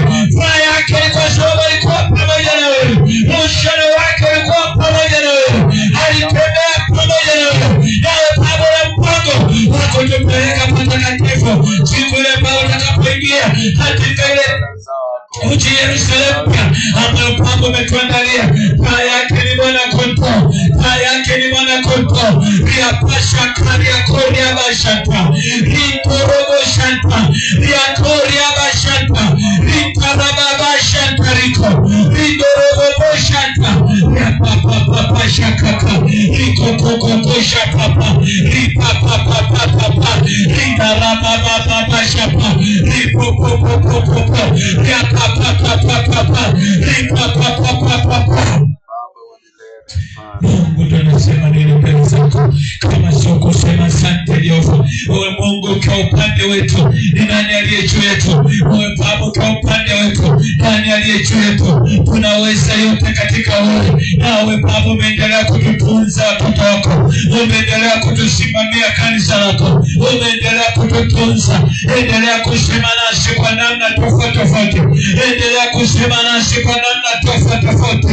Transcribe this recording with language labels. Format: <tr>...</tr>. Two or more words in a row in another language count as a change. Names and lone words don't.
<sw>Furaha yake ni kwa sababu alikuwa pamoja na wewe, mshale wake ulikuwa pamoja na wewe, alitembea pamoja na wewe. Nawe Baba na mpango wako tupeleka patakatifu siku ile ambayo utakapoingia katika ile uji Yerusalemu ambayo Baba umetuandalia. Taa yake ni mwana kondoo, taa yake ni mwana kondoo. Ria pasha karia koria bashanta, ritorobo shanta, ria koria bashanta, ritaraba bashanta riko, ridorobo shanta, ria papa shakaka, riko koko shapapa, ripapa, ridaraba baba shapa, ripopopopopopo, ria papa, ripapa. Mungu tunasema nini mbele zako kama sio kusema asante Yehova. Wewe Mungu ukiwa upande wetu, ni nani aliye juu yetu? Wewe Baba ukiwa upande wetu, nani aliye juu yetu? Tunaweza yote katika wewe. Nawe Baba umeendelea kututunza watoto wako, umeendelea kutusimamia kanisa lako, umeendelea kututunza. Endelea kusema nasi kwa namna tofauti, endelea kusema nasi kwa namna tofauti.</sw>